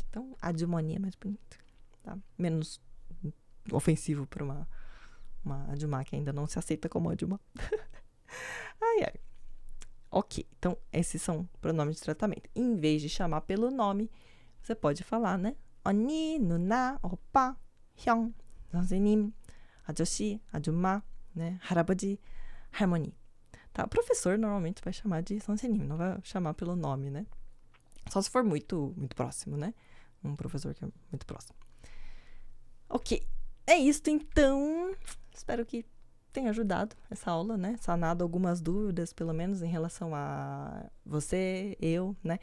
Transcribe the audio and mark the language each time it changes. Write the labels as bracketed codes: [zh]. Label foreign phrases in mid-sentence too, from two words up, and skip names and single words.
[pt] Então, ajumoni é mais bonito, tá? Menos ofensivo pra uma ajumma que ainda não se aceita como ajumma. Ai, ai. Ok, então esses são pronomes de tratamento. Em vez de chamar pelo nome, você pode falar, né? [ko] 언니, 누나, 오빠, 형, 선생님, 아저씨, 아줌마, né? 할아버지, 할머니. [pt] Tá? O professor normalmente vai chamar de 선생님, não vai chamar pelo nome, né? Só se for muito, muito próximo, né? Um professor que é muito próximo. Ok, é isso então. Espero que tenha ajudado essa aula, né? Sanado algumas dúvidas, pelo menos em relação a você, eu, né?